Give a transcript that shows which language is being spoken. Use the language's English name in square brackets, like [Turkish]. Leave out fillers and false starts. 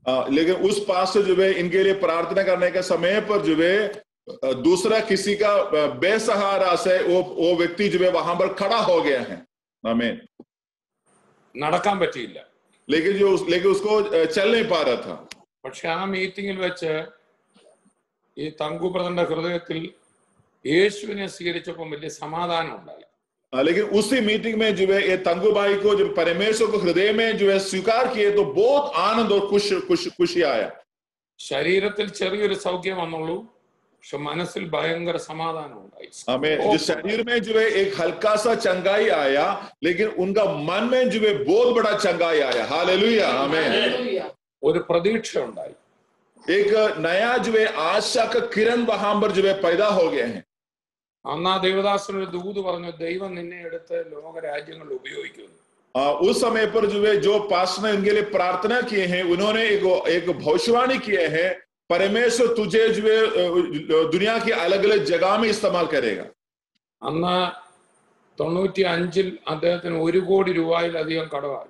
[Hindi] लेकिन उस पास्टर जो है इनके लिए प्रार्थना करने के समय पर जो है दूसरा किसी का बेसहारा से वो व्यक्ति जो है वहां पर खड़ा हो गया है। आमीन। [Malayalam] നടക്കാൻ പറ്റിയില്ല, [Hindi] लेकिन उसको चल नहीं पा रहा था। [Malayalam] പക്ഷെ ആ മീറ്റിംഗിൽ വെച്ച് ഈ തങ്കു ബ്രദറിന്റെ ഹൃദയത്തിൽ യേശുവിനെ സ്വീകരിച്ചപ്പോൾ വലിയ സമാധാനം ഉണ്ടായി. [Hindi] लेकिन उसी मीटिंग में जो है ये तंगू भाई को जब परमेश्वर को हृदय में जो है स्वीकार किए तो बहुत आनंद और खुशी आया। [Malayalam] ശരീരത്തിൽ ചെറിയൊരു സൗഖ്യം വന്നുള്ളൂ, പക്ഷെ മനസ്സിൽ ഭയങ്കര സമാധാനം ഉണ്ടായി. [Hindi] हमें जो शरीर में जो है एक हल्का सा चंगाई आया, लेकिन उनका मन में जो है बहुत बड़ा चंगाई आया। हालेलुया, आमीन। [Malayalam] ഒരു പ്രതീക്ഷ ഉണ്ടായി. [Hindi] एक नया जो है आशा का किरण वहां पर जो है पैदा हो गए हैं। [Malayalam] അന്ന് ആ ദേവദാസൻ ഒരു ദൂത് പറഞ്ഞു, ദൈവം നിന്നെ എടുത്ത് ലോകരാജ്യങ്ങളിൽ ഉപയോഗിക്കുന്നു. [Hindi] उस समय पर जो है जो पास्टर ने इनके लिए प्रार्थना किए हैं, उन्होंने एक भविष्यवाणी किए हैं, परमेश्वर तुझे जो है दुनिया की अलग अलग जगह में इस्तेमाल करेगा। [Malayalam] അന്ന് 95 അദ്ദേഹത്തിന് 1 കോടി രൂപയിലധികം കടമാണ്.